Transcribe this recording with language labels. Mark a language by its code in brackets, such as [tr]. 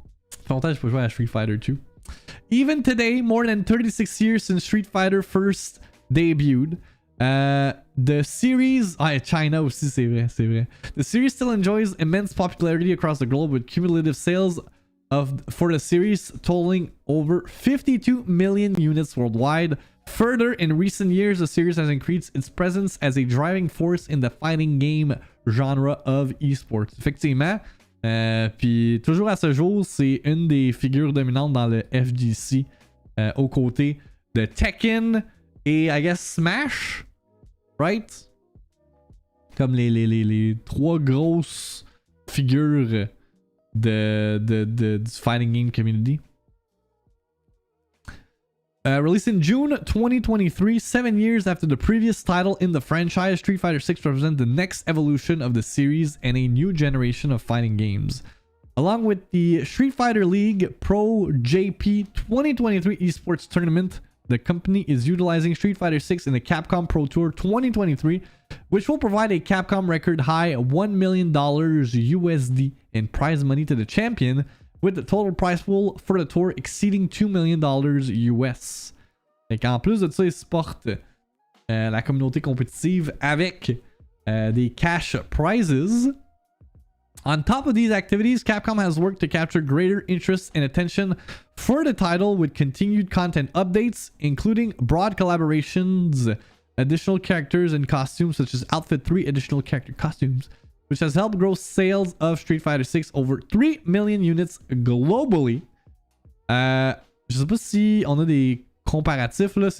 [fr] Ça fait longtemps que je peux jouer à Street Fighter 2. [en] Even today, more than 36 years since Street Fighter first debuted, the series... [fr] Ah, China aussi, c'est vrai. [en] The series still enjoys immense popularity across the globe with cumulative sales for the series totaling over 52 million units worldwide. Further, in recent years, the series has increased its presence as a driving force in the fighting game genre of esports. [fr] Effectivement, puis toujours à ce jour, c'est une des figures dominantes dans le FGC aux côtés de Tekken et [en] I guess Smash, right? [fr] Comme les trois grosses figures du [en] fighting game community. Released in June 2023, 7 years after the previous title in the franchise, Street Fighter 6 represents the next evolution of the series and a new generation of fighting games. Along with the Street Fighter League Pro JP 2023 esports tournament, the company is utilizing Street Fighter 6 in the Capcom Pro Tour 2023, which will provide a Capcom record high $1 million USD in prize money to the champion, with the total prize pool for the tour exceeding $2 million US. [fr] Et qu'en plus de ça, ils supportent la communauté compétitive avec des cash prizes. [en] On top of these activities, Capcom has worked to capture greater interest and attention for the title with continued content updates, including broad collaborations, additional characters and costumes, such as Outfit 3 additional character costumes, which has helped grow sales of Street Fighter 6 over 3 million units globally. [fr] Je sais pas si on a des comparatifs là.